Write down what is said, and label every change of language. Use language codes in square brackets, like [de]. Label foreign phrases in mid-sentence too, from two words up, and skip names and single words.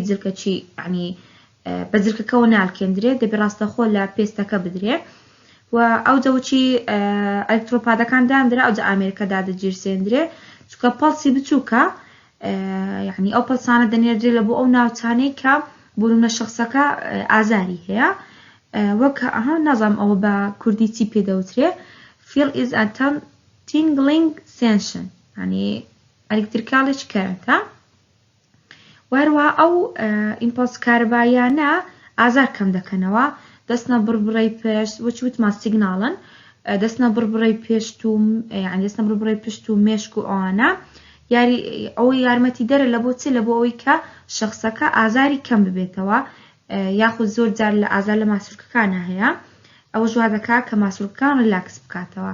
[ckb] زرکەچی یعنی بە زرکەکەەوە نالکێندرێت، دەبێ ڕاستەخۆ لە پێستەکە بدرێ و ئەو جەوچی ئەلکترۆپادەکان دانرا ئەو جە ئامێرەکەدا دەگیرسێندرێ، چونکە پەڵسی بچووکە، یعنی ئەو پەڵسانە دەنێردرێ لە بۆ ئەو ناوچانەی کە بوونە شخصەکە ئازاری هەیە، وەک نازام ئەوە بە کوردی چی پێدەوترێ [en] feel is a tingling sensation، [ckb] یعنی ئەلکتریکاڵێکی کەرەنتە. وهروها ئەو ئیمپۆلس کارەباییانە ئازار کەم دەکەنەوە، دەستنە بڕبڕەی پێش وەچی وتمان سیگناڵن، دەستنە بڕبڕەی پێشت و یعنی دەستنە بڕبڕەی پشت و مێشک و ئەوانە ئەوەی یارمەتی دەرە لە بۆ چی، لە بۆ ئەوەی کە شخصەکە ئازاری کەم ببێتەوە، یاخود زۆر جار لە ئازار لە ماسوولکەکانە هەیە، ئەوە ژوا دەکات کە ماسوولکەکان ریلاکس بکاتەوە.